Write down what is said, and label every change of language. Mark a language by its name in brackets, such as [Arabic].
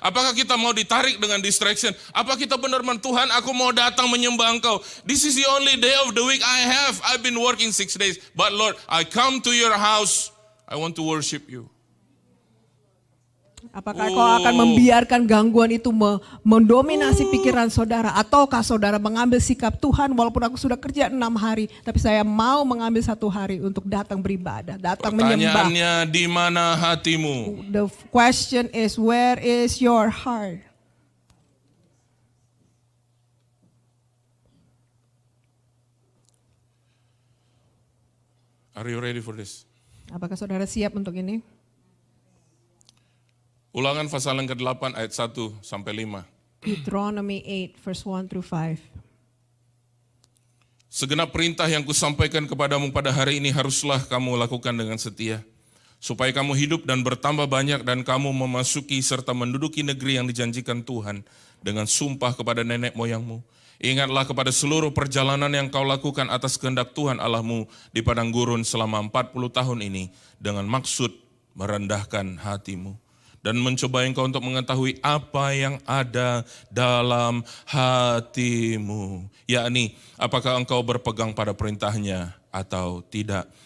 [Indonesian] Apakah kita mau ditarik dengan distraction? Apa kita benar-benar Tuhan aku mau datang menyembah Engkau. [English] This is the only day of the week I have. I've been working 6 days. But Lord, I come to your house. I want to worship you. [Indonesian] Apakah kau akan membiarkan gangguan itu mendominasi pikiran saudara? Ataukah saudara mengambil sikap Tuhan walaupun aku sudah kerja 6 hari. Tapi saya mau mengambil 1 hari untuk datang beribadah, datang menyembah. Pertanyaannya, di mana hatimu? [English] The question is, where is your heart? Are you ready for this? [Indonesian] Apakah saudara siap untuk ini? Ulangan pasal yang ke-8 ayat 1 sampai 5. [English] Deuteronomy 8 verse 1 through 5. [Indonesian] Segenap perintah yang kusampaikan kepadamu pada hari ini haruslah kamu lakukan dengan setia, supaya kamu hidup dan bertambah banyak dan kamu memasuki serta menduduki negeri yang dijanjikan Tuhan dengan sumpah kepada nenek moyangmu. Ingatlah kepada seluruh perjalanan yang kau lakukan atas kehendak Tuhan Allahmu di padang gurun selama 40 tahun ini dengan maksud merendahkan hatimu dan mencoba engkau untuk mengetahui apa yang ada dalam hatimu, yakni apakah engkau berpegang pada perintahnya atau tidak.